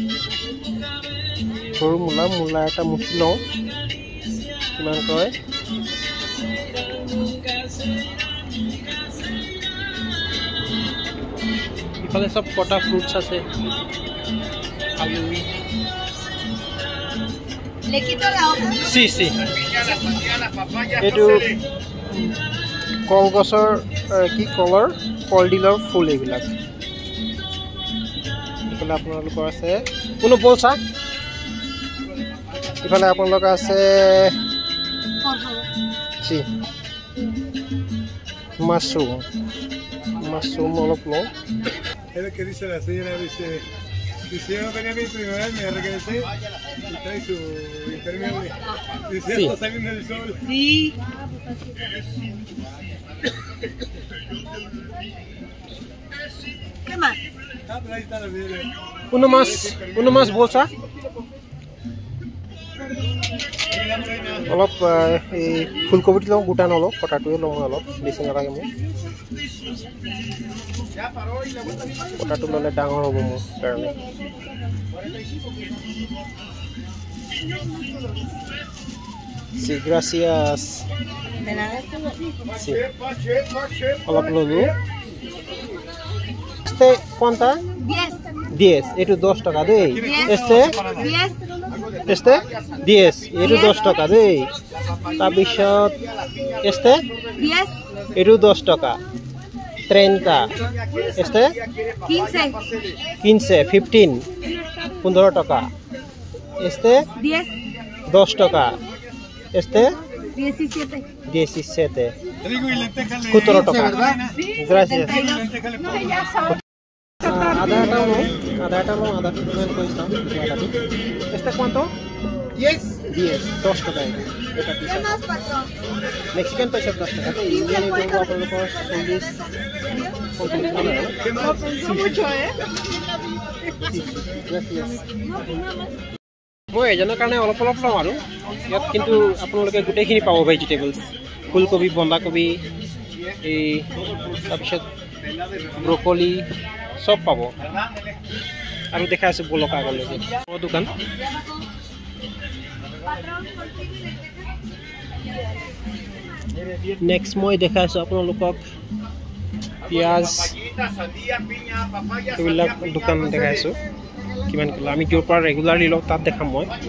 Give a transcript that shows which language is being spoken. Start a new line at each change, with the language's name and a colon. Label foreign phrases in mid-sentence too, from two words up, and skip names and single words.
Assamese: সৰু মূলা এটা মুঠি লওঁ কিমান কয় ইফালে চব কটা ফ্ৰুটছ আছে আলু
Spanish: Le quito la hoja. sí sí Piña, la sandía, la papaya, Edu. pásale.
Assamese: কলগছৰ কি কলৰ কলডিলৰ ফুল এইবিলাক ইফালে আপোনালোকৰ আছে কোনো বলছা ইফালে আপোনালোকৰ আছে
Spanish: Por favor.
Assamese: চি মাছৰুম অলপ লওঁ
Spanish: Es lo que dice la señora, dice, yo venía mi primera vez, me regresé y trae su impermeable. Dice, Sí. está saliendo el sol. Sí. ¿Qué más? Ah, pero ahí está la vidrio.
Assamese: কোনো মাছ বলছা অলপ এই ফুলকবিটো লওঁ গোটা নলওঁ কটাটোৱে লওঁ অলপ বেছি নালাগে মোক
Spanish: Ya paró y la vuelta a
Assamese: কটাটো ল'লে ডাঙৰ হ'ব মোৰ কাৰণে
Spanish: Sí, gracias. De nada. Sí. chepa, chepa.
Assamese: অলপ ল'লোঁ
Spanish: este ¿cuánta? 10.
Assamese: 10 এইটো 10 টকা দেই
Spanish: 10. este 10.
Assamese: este 10 এইটো 10 টকা দেই তাৰপিছত este
Spanish: 10.
Assamese: এইটো 10 টকা 30 este
Spanish: 15.
Assamese: 15 15 15 টকা este
Spanish: 10.
Assamese: 10 টকা este
Spanish: 17. 17 Trigo y lentejas le
Assamese: 17 টকা
Spanish: Sí. gracias 72. lentejas le pongo.
Assamese: আদা এটা লওঁ আদাটো কিমান কৈছা আদাটো
Spanish: este cuánto 10.
Assamese: 10 10 টকা এটা
Spanish: ¿Qué más, patrón?
Assamese: মেক্সিকান পইচা 10 টকা দেই ইণ্ডিয়ান এইটো আপোনালোকৰ 40
Spanish: ¿Qué más? Mucho, ¿eh?
Assamese: মই এজনৰ কাৰণে অলপ অলপ লওঁ আৰু ইয়াত কিন্তু আপোনালোকে গোটেইখিনি পাব ভেজিটেবলছ ফুলকবি বন্ধাকবি এই তাৰপিছত ব্ৰকলি চব পাব আৰু দেখাই আছোঁ বলক আগলৈকে মোৰ দোকান নেক্সট মই দেখাই আছোঁ আপোনালোকক পিঁয়াজ
Spanish: Sandía, piña, papaya,
Assamese: এইবিলাক দোকান দেখাই আছোঁ কিমান কিলো আমি য'ৰ পৰা ৰেগুলাৰলি লওঁ তাত দেখাম মই